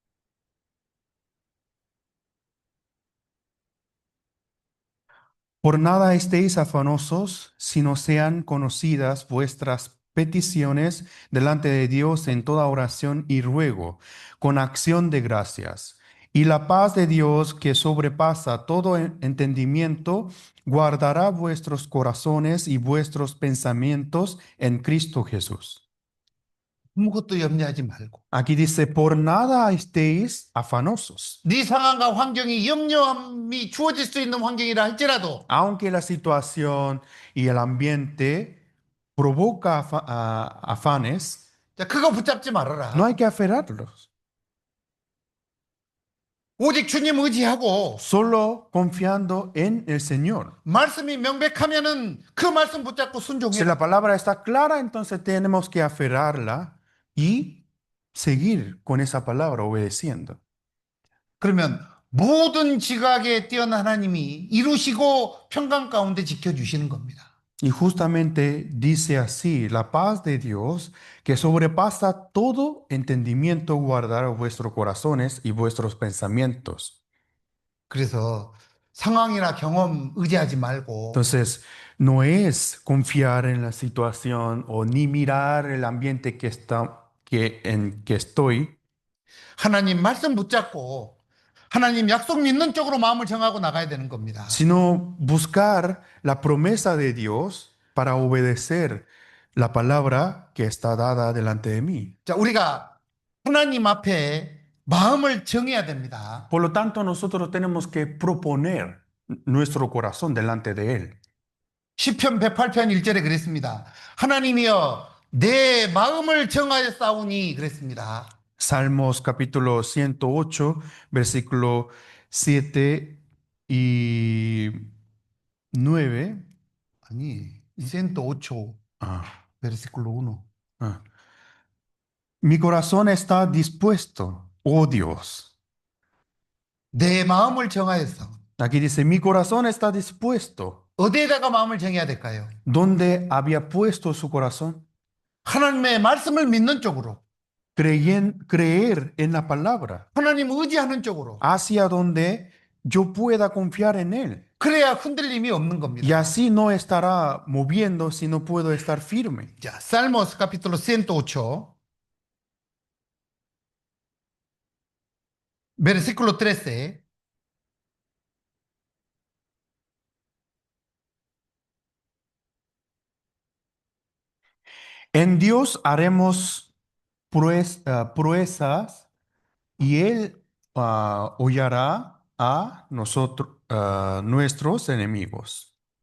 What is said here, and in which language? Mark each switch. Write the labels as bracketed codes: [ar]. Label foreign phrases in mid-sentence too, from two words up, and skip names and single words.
[es] por nada estéis afanosos, sino sean conocidas vuestras peticiones delante de Dios en toda oración y ruego, con acción de gracias. Y la paz de Dios, que sobrepasa todo entendimiento, guardará vuestros corazones y vuestros pensamientos en Cristo Jesús. [ko] 아무것도 염려하지 말고. [es] Aquí dice, por nada estéis afanosos. [ko] 네 상황과 환경이 염려함이 주어질 수 있는 환경이라 할지라도 [es] Aunque la situación y el ambiente provoca afanes, [ko] 자, 그거 붙잡지 [es] no [ko] 말아라. [es] hay que aferrarlos. [ko] 오직 주님 의지하고 [es] Solo confiando en el Señor. [ko] 말씀이 명백하면은 그 말씀 붙잡고 [es] Si [ko] 순종해라. [es] la palabra está clara, entonces tenemos que aferrarla y seguir con esa palabra obedeciendo. [ko] 그러면 모든 지각에 뛰어난 하나님이 이루시고 평강 가운데 지켜주시는 겁니다. [es] Y justamente dice así, la paz de Dios, que sobrepasa todo entendimiento, guardará vuestros corazones y vuestros pensamientos. [ko] 그래서 상황이나 경험 의지하지 말고 [es] Entonces, no es confiar en la situación o ni mirar el ambiente en que estoy, [ko] 하나님 말씀 붙잡고 하나님 약속 믿는 쪽으로 마음을 정하고 나가야 되는 겁니다. [es] sino buscar la promesa de Dios para obedecer la palabra que está dada delante de mí. [ko] 자, 우리가 하나님 앞에 마음을 정해야 됩니다. [es] Por lo tanto, nosotros tenemos que proponer nuestro corazón delante de Él. [ko] 시편 108편 1절에 그랬습니다. 하나님이여 내 마음을 정하였사오니 그랬습니다. [es] Salmos capítulo 108, versículo 7 y 9. [ko] 아니, 108 [es] Ah, versículo 1. ah. Mi corazón está dispuesto, oh Dios. [ko] 내 마음을 정하였어. [es] Aquí dice, mi corazón está dispuesto. [ko] 어디에다가 마음을 정해야 될까요? [es] ¿Dónde había puesto su corazón? [ko] 하나님의 말씀을 믿는 쪽으로. [es] Creer en la palabra, [ko] 하나님 의지하는 쪽으로. [es] hacia donde yo pueda confiar en Él. [ko] 그래야 흔들림이 없는 [es] Y [ko] 겁니다. [es] así no estará moviendo si no puedo estar firme. 자, Salmos capítulo 108 versículo 13. En Dios haremos proezas y Él hollará a nosotros, nuestros enemigos.